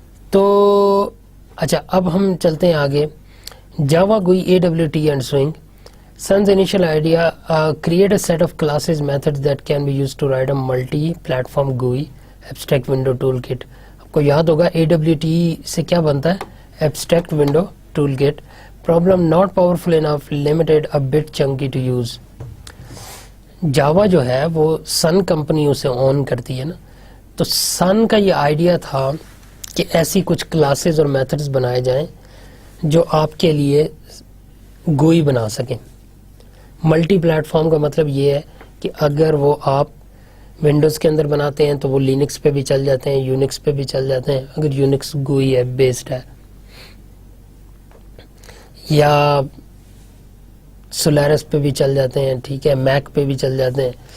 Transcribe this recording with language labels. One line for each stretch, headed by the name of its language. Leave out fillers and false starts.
Urdu: تو اچھا اب ہم چلتے ہیں آگے. جاوا گوئی AWT and swing.
English: Sun's initial idea create a set of classes methods that can be used to write a multi-platform GUI abstract window toolkit.
Urdu: آپ کو یاد ہوگا AWT سے کیا بنتا ہے, abstract window toolkit.
English: Problem not powerful enough, limited, a bit chunky to use.
Urdu: جاوا جو ہے وہ سن کمپنی اسے اون کرتی ہے نا, تو سن کا یہ آئیڈیا تھا کہ ایسی کچھ کلاسز اور میتھڈز بنائے جائیں جو آپ کے لیے گوئی بنا سکیں. ملٹی پلیٹ فارم کا مطلب یہ ہے کہ اگر وہ آپ ونڈوز کے اندر بناتے ہیں تو وہ لینکس پہ بھی چل جاتے ہیں, یونکس پہ بھی چل جاتے ہیں اگر یونکس گوئی ہے, بیسڈ ہے, یا سولیرس پہ بھی چل جاتے ہیں, ٹھیک ہے, میک پہ بھی چل جاتے ہیں.